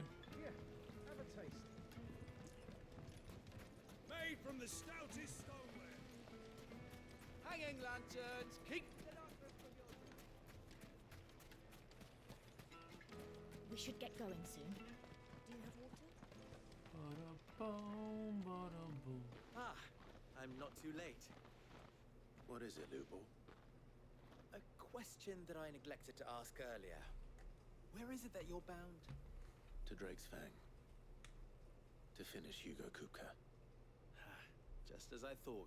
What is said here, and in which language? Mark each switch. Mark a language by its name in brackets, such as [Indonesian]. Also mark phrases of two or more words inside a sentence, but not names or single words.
[English] Here, have a taste. Made from the stoutest stoneware. Hanging lanterns, keep We should get going soon. Do you have water? Ba-da-boom, ba-da-boom. Ah, I'm not too late. What is it, Lubor? A question that I neglected to ask earlier. Where is it that you're bound? To Drake's Fang. To finish Hugo Kupka. Just as I thought.